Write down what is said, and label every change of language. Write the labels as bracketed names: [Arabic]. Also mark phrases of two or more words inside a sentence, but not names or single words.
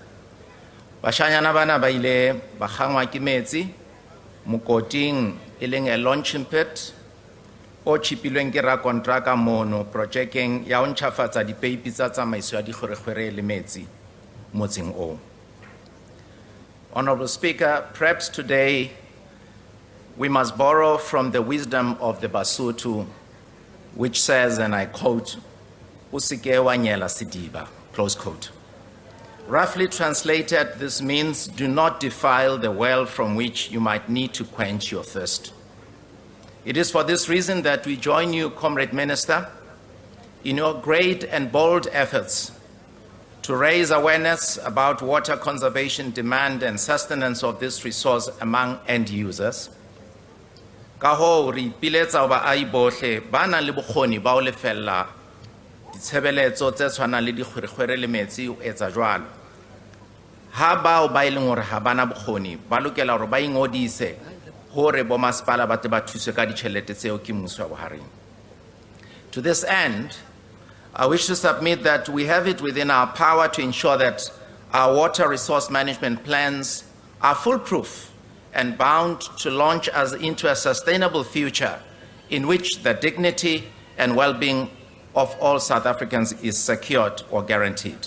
[Southern Sotho] Bashanyana bana ba ile ba kgangwa ke metsi mokoting e leng [English] a launching pit [Southern Sotho] o chipilweng ke rakontraka mono projecteng ya ho ntjhafatsa dipeipi tsa tsamaiso ya dikgwerekgwere le metsi motseng o. [English] Honourable Speaker, perhaps today we must borrow from the wisdom of the Basotho, which says, and I quote, [Southern Sotho] "Usike wa nyela sidiba," [English] close quote. Roughly translated, this means do not defile the well from which you might need to quench your thirst. It is for this reason that we join you, Comrade Minister, in your great and bold efforts to raise awareness about water conservation demand and sustenance of this resource among end users. [Southern Sotho] Ka ho re ipiletsa baahi bohle ba nang le bokgoni ba ho lefella ditshebeletso tse tshwanang le dikgwerekgwere le metsi ho etsa jwalo. Ha bao ba ileng hore ha bana bokgoni ba lokela hore ba ingodise hore bo masepala ba te ba thuswe ka ditjhelete tseo ke mmuso wa bohareng. [English] To this end, I wish to submit that we have it within our power to ensure that our water resource management plans are foolproof and bound to launch us into a sustainable future in which the dignity and well-being of all South Africans is secured or guaranteed.